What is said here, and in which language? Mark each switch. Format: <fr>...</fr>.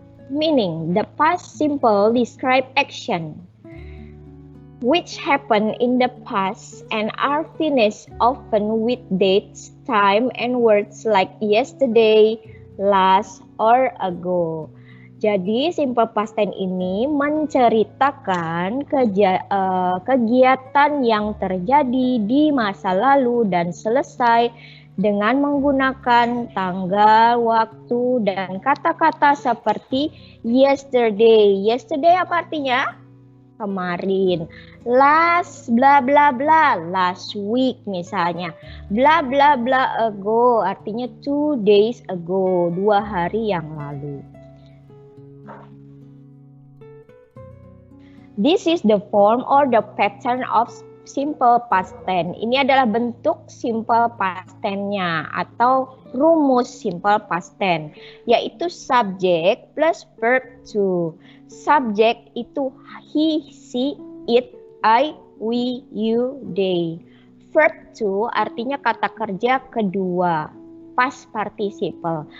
<en>Meaning, the past simple describe action which happen in the past and are finished often with dates, time, and words like yesterday, last, or ago.</en> <id>Jadi simple past tense ini menceritakan kegiatan yang terjadi di masa lalu dan selesai dengan menggunakan tanggal, waktu, dan kata-kata seperti yesterday. Yesterday apa artinya? Kemarin. Last bla bla bla,</id> <en>last week</en> <id>misalnya. Bla bla bla ago artinya</id> <en>2 days ago,</en> <id>2 hari yang lalu.</id> <en>This is the form or the pattern of simple past tense.</en> <id>Ini adalah bentuk simple past tense-nya atau rumus simple past tense, yaitu</id> <en>subject plus verb to. Subject itu he, she, it, I, we, you, they.</en> <id>Verb to artinya kata kerja kedua, past participle.</id>